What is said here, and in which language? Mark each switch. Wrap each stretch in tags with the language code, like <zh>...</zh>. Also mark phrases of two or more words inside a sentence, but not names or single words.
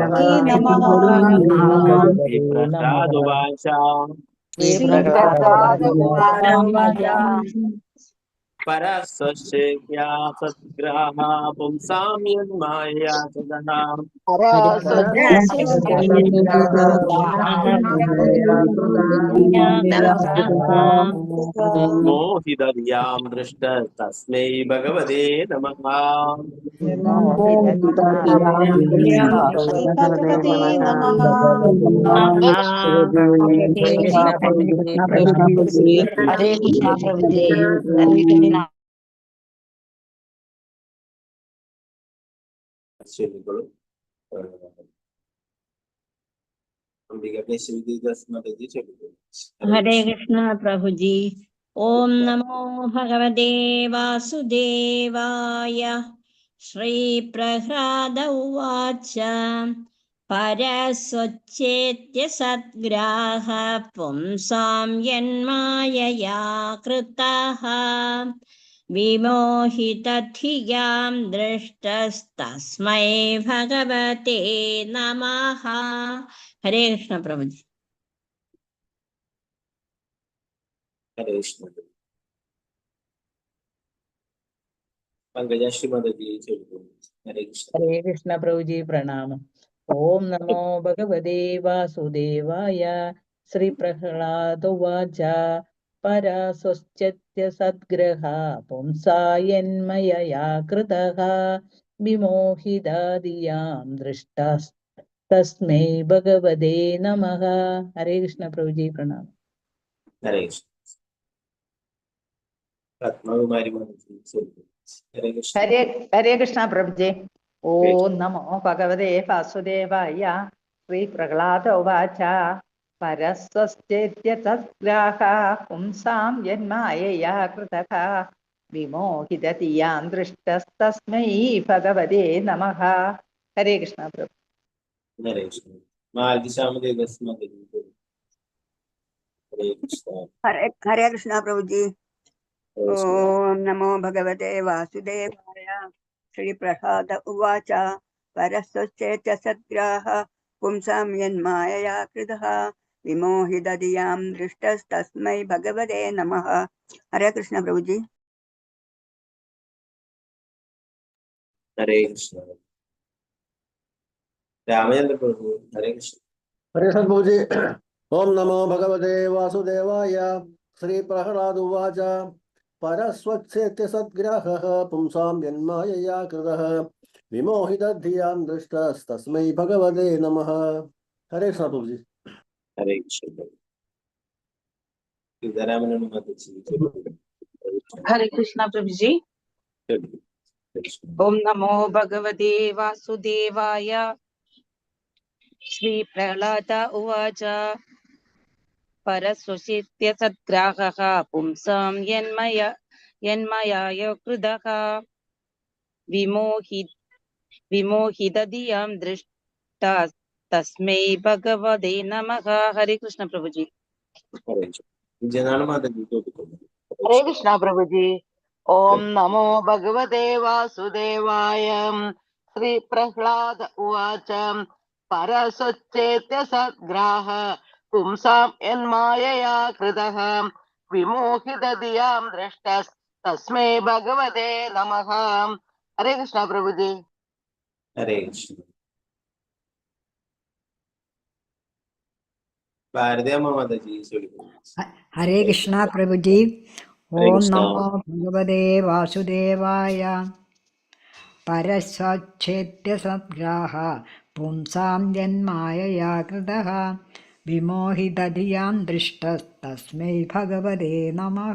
<sa>प्रह्लादुवाच परस्वशेत्या सद्ग्राहा पुंसां यन्मायया कृतः मोहितधियां दृष्ट तस्मै भगवते नमः।</sa> <hi>हरे कृष्णा प्रभुजी। हरे कृष्णा। श्रीगुरु हरे कृष्ण प्रभुजी।</hi> <sa>ओम नमो भगवते वासुदेवाय। श्री प्रह्लाद उवाच परस्वच्छेत्य सद्ग्राह पुंसां यन्मायया कृतः विमोहितधियां दृष्टस्तस्मै भगवते नमः।</sa> <hi>हरे कृष्ण प्रभुजी। हरे कृष्ण। पंकजा श्रीमती हरे कृष्ण। हरे कृष्ण प्रभुजी प्रणाम।</hi> <sa>ओम नमो भगवते वासुदेवाय। श्री प्रह्लाद उवाच परस्वश्चत्य सद्ग्रहा पुंसा यन्मयया कृतः विमोहिताधियां दृष्टस्तस्मै भगवते नमः।</sa> <hi>हरे कृष्ण प्रभुजी प्रणाम। हरे कृष्ण। पद्मकुमारी माताजी हरे कृष्ण। हरे कृष्ण प्रभुजे।</hi> <sa>ओम नमो भगवते वासुदेवाय। श्री प्रह्लाद उवाच परस्वश्चेत्य तद्ग्राहा पुंसां यन्मायया कृतः विमोहितधियां दृष्टस्तस्मै भगवते नमः।</sa> <hi>हरे कृष्ण प्रभु। हरे कृष्ण। मार्गशामदेवस्य माताजी हरे कृष्ण। हरे कृष्णा प्रभुजी।</hi> <sa>ओम नमो भगवते वासुदेवाय। श्री प्रह्लाद उवाच परस्वश्चेत्य सद्ग्राह पुंसां यन्मायया कृतः विमोहितधियां दृष्टस्तस्मै भगवते नमः।</sa> <hi>हरे कृष्ण प्रभुजी। हरे कृष्ण। रामचंद्र प्रभु हरे कृष्ण। हरे सद्गुरुजी।</hi> <sa>ओम नमो भगवते वासुदेवाय। श्री प्रह्लाद उवाच परस्वच्छेत्य सद्ग्राहः पुंसां यन्मायया कृतः विमोहितधियां दृष्टस्तस्मै भगवते नमः।</sa> <hi>हरे सद्गुरुजी। हरे कृष्ण। सीतारामन माताजी हरे कृष्णा प्रभुजी।</hi> <sa>ओम नमो भगवते वासुदेवाय। श्री प्रह्लाद उवाच परस्वशित्य सद्ग्राहः पुंसां यन्मयाय कृतः विमोहितधियां दृष्टा तस्मै भगवते नमः।</sa> <hi>हरे कृष्ण प्रभुजी। हरे कृष्ण। जनान माताजी हरे कृष्ण प्रभुजी।</hi> <sa>ओम नमो भगवते वासुदेवाय। श्री प्रह्लाद उवाच परस्वच्छेत्य सद्ग्राह पुंसां यन्मायया कृतः विमोहितधियां दृष्टस्तस्मै भगवते नमः।</sa> <hi>हरे कृष्णा प्रभु जी। हरे कृष्ण</hi> <ml>ഭാരതീയമ്മ മാതാജി ചൊല്ലിക്കോളൂ. ഹരേ കൃഷ്ണ പ്രഭുജി.</ml> <sa>ഹരേ ഓം കൃഷ്ണ. നമോ ഭഗവതേ വാസുദേവായ. പരസ്വച്ഛേദ്യ സദ്ഗ്രാഹ പുംസാം ജന്മായയാ കൃതഃ വിമോഹിതധിയാം ദൃഷ്ടസ്തസ്മൈ ഭഗവതേ നമഃ.</sa>